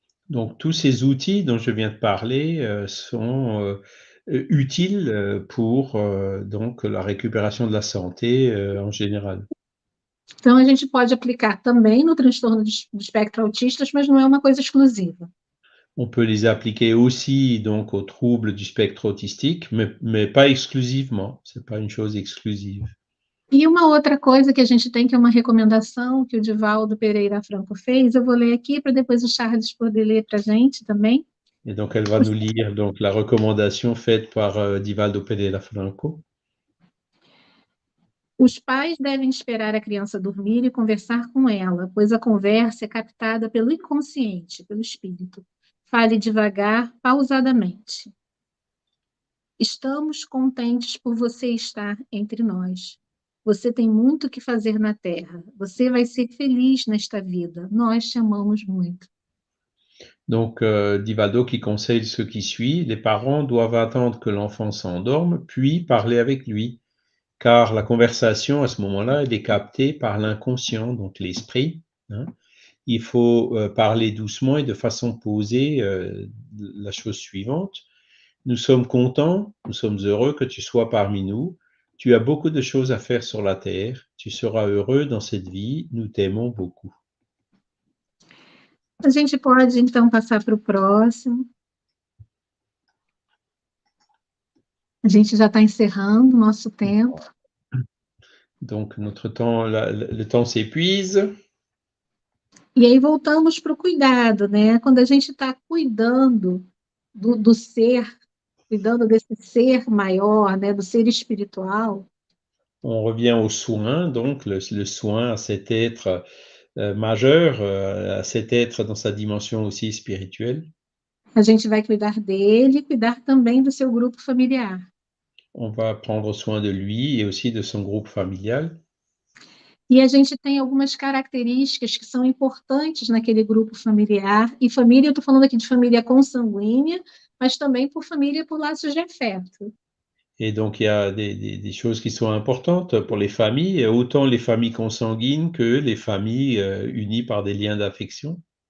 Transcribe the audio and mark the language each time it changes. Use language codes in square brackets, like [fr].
[fr] Donc, tous ces outils dont je viens de parler sont utile pour donc la récupération de la santé en général. [pt] Então, a gente pode aplicar também no transtorno do espectro autista, mas não é uma coisa exclusiva. [fr] On peut les appliquer aussi donc aux troubles du spectre autistique, mais pas exclusivement. C'est pas une chose exclusive. [pt] E uma outra coisa que a gente tem, que é uma recomendação que o Divaldo Pereira Franco fez, eu vou ler aqui para depois o Charles poder ler para a gente também. [fr] Et donc, elle va nous lire donc la recommandation faite par Divaldo Pereira Franco. [pt] Os pais devem esperar a criança dormir e conversar com ela, pois a conversa é captada pelo inconsciente, pelo espírito. Fale devagar, pausadamente. Estamos contentes por você estar entre nós. Você tem muito que fazer na Terra. Você vai ser feliz nesta vida. Nós te amamos muito. [fr] Donc, Divaldo qui conseille ce qui suit: les parents doivent attendre que l'enfant s'endorme, puis parler avec lui, car la conversation, à ce moment-là, elle est captée par l'inconscient, donc l'esprit, hein. Il faut parler doucement et de façon posée la chose suivante: nous sommes contents, nous sommes heureux que tu sois parmi nous. Tu as beaucoup de choses à faire sur la terre. Tu seras heureux dans cette vie. Nous t'aimons beaucoup. [pt] A gente pode, então, passar para o próximo. A gente já está encerrando o nosso tempo. [fr] Donc, notre temps, le temps s'épuise. [pt] E aí voltamos para o cuidado, né? Quando a gente está cuidando do ser, cuidando desse ser maior, né? Do ser espiritual. [fr] On revient au soin, donc le soin à cet être majeur, à cet être dans sa dimension aussi spirituelle. [pt] A gente vai cuidar dele e cuidar também do seu grupo familiar. [fr] On va prendre soin de lui et aussi de son groupe familial. [pt] E a gente tem algumas características que são importantes naquele grupo familiar. E família, eu estou falando aqui de família consanguínea, mas também por família por laços de afeto. [fr] Et donc, il y a des choses qui sont importantes pour les familles, autant les familles consanguines que les familles unies par des liens d'affection.